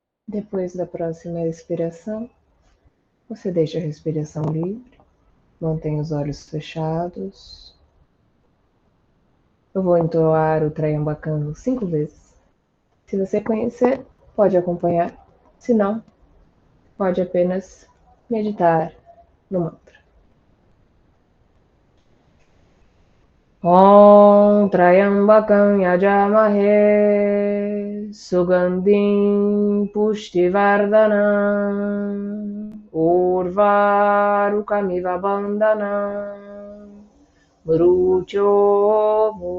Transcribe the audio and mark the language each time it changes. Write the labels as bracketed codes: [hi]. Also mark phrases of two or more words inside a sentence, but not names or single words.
[pt] Depois da próxima expiração, você deixa a respiração livre, mantém os olhos fechados. Eu vou entoar o Trayambakam 5 vezes. Se você conhecer, pode acompanhar. Se não, pode apenas meditar no mantra. [sa] ॐ त्र्यम्बकं यजामहे सुगन्धिं पुष्टिवर्धनम् उर्वारुकमिव बन्धनान् मृत्योः